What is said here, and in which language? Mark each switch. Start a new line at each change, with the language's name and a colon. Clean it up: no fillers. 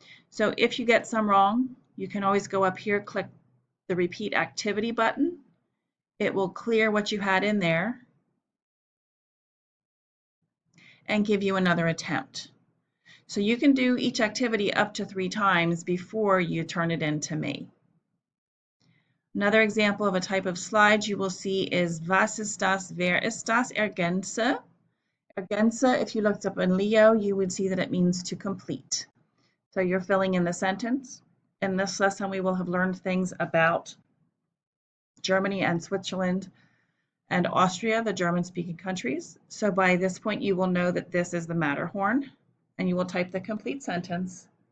English: So if you get some wrong, you can always go up here, click the Repeat Activity button. It will clear what you had in there and give you another attempt. So you can do each activity up to 3 times before you turn it in to me. Another example of a type of slide you will see is
German: Was ist das, wer ist das, ergänze.
English: Ergänze, if you looked up in Leo, you would see that it means to complete. So you're filling in the sentence. In this lesson, we will have learned things about Germany and Switzerland and Austria, the German-speaking countries. So by this point, you will know that this is the Matterhorn, and you will type the complete sentence.